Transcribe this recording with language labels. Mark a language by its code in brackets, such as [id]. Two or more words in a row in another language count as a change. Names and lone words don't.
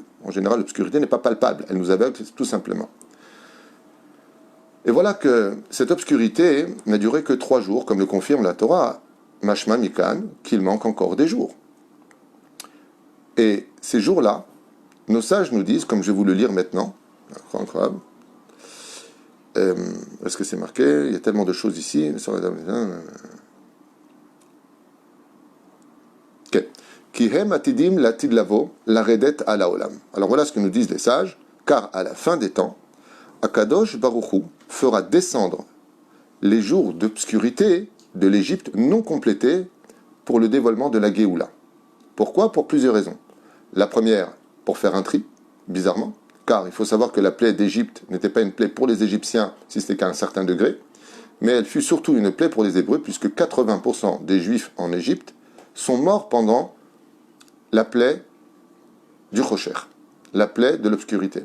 [fr] En général, l'obscurité n'est pas palpable, elle nous aveugle tout simplement. Et voilà que cette obscurité n'a duré que 3 jours, comme le confirme la Torah, [he] משמע מכאן, [fr] qu'il manque encore des jours. Et ces jours-là, nos sages nous disent, comme je vais vous le lire maintenant, incroyable, est-ce que c'est marqué? Il y a tellement de choses ici. [he] כי הם עתידים לעתיד לבוא לרדת על העולם. [fr] Alors voilà ce que nous disent les sages, car à la fin des temps, Akadosh Baruch Hu fera descendre les jours d'obscurité de l'Égypte non complétés pour le dévoilement de la Géoula. Pourquoi? Pour plusieurs raisons. La première, pour faire un tri, bizarrement, car il faut savoir que la plaie d'Égypte n'était pas une plaie pour les Égyptiens, si c'était qu'à un certain degré, mais elle fut surtout une plaie pour les Hébreux, puisque 80% des Juifs en Égypte sont morts pendant la plaie du Rocher, la plaie de l'obscurité.